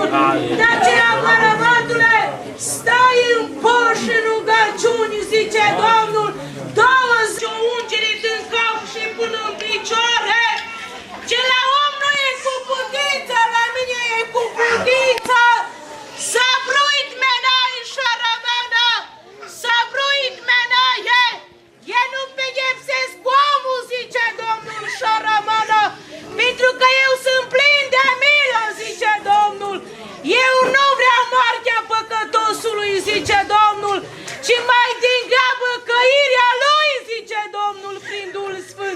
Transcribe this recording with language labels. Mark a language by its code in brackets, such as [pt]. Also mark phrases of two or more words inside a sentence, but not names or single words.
[ro] De aceea, bărbatule, stai în poș în rugăciuni, zice Domnul. 20 ungeri din cap și până în picioare. Ce la om nu e cu putință, la mine e cu putință. Zabruit menai șaramana, zabruit menaie. Eu nu pedepsesc omul, zice Domnul șaramana, pentru că eu sunt plin de milă, zice Domnul. Eu nu vreau moartea păcătosului, zice Domnul, ci mai degrabă căirea lui, zice Domnul prin Duhul Sfânt.